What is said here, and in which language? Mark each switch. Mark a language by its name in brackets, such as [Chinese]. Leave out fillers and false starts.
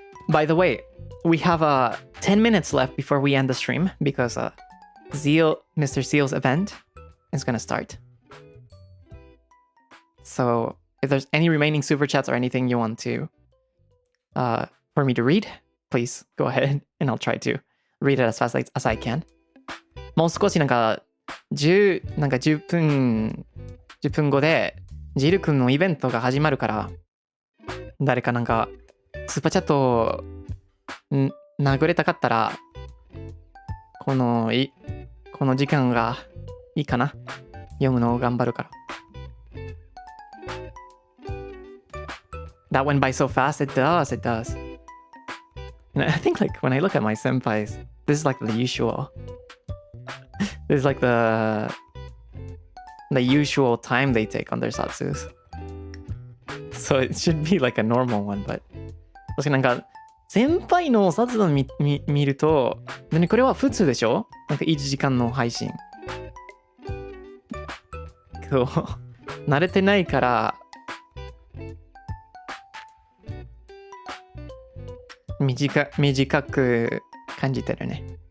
[English] By the way, we have 10 minutes left before we end the stream because Mr. Zeal's event is gonna start. So if there's any remaining super chats or anything you want to for me to read, please go ahead and I'll try to read it as fast as I can. [Japanese] もう少しなんか10分後でジル君のイベントが始まるから、誰かなんかスーパーチャット殴れたかったらこの時間がいいかな。読むのを頑張るから。 [English] That went by so fast. It does. And I think like when I look at my senpais, this is like the usual. This is like the usual time they take on their satsus. So it should be like a normal one, but [Japanese] 確かになんか先輩の殺を見ると、これは普通でしょ？なんか1時間の配信。こう慣れてないから短く感じてるね。